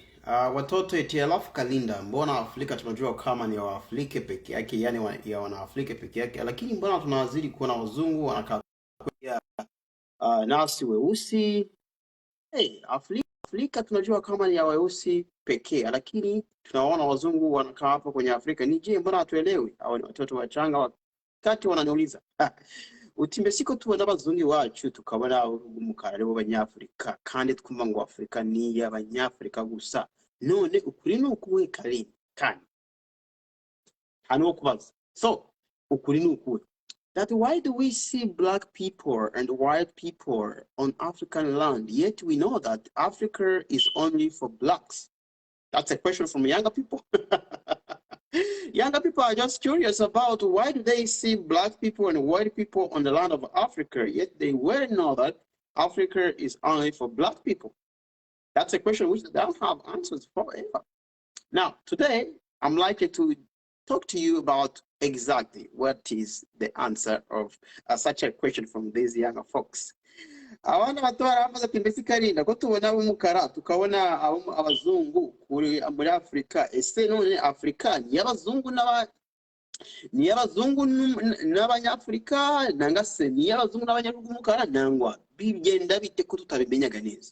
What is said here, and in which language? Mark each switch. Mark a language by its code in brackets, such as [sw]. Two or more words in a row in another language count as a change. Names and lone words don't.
[sw] Watoto eti alafu Kalinda, mbona Afrika tunajua kama ni Waafrika peke yake, yani ya Wanaafrika peke yake, lakini mbona tunawazidi kuona wazungu wanakaa nasi weusi? Hey, Afrika tunajua kama ni ya weusi pekee, lakini tunaona wazungu wanakaa hapa kwenye Afrika. Ni je, mbona hatuelewi? Hao ni watoto wachanga wakati wananiuliza. [rw] Utimbe siko tubona abazungu iwacu tukabona umukara aribo banyafurika kandi twumva ngo Afrika ni y'abanyafurika gusa. None ukuri ni ukuwe Kalinda kandi hano kubaza. [en] So [rw] ukuri ni ukuwe [en] that why do we see black people and white people on African land, yet we know that Africa is only for blacks? That's a question from younger people. Younger people are just curious about why do they see black people and white people on the land of Africa, yet they well know that Africa is only for black people. That's a question which they don't have answers for ever. Now, today, I'm likely to talk to you about exactly what is the answer of such a question from these younger folks. [rw] Abana bato baravuze ati mbese Kalinda ko tubona umukara tukabona abazungu muri Afrika, ese none Afrika ni y'abazungu n'abanyafrika nanga se ni y'abazungu n'abanyagihugu umukara nangwa bigenda bite ko tutabimenyaga neza?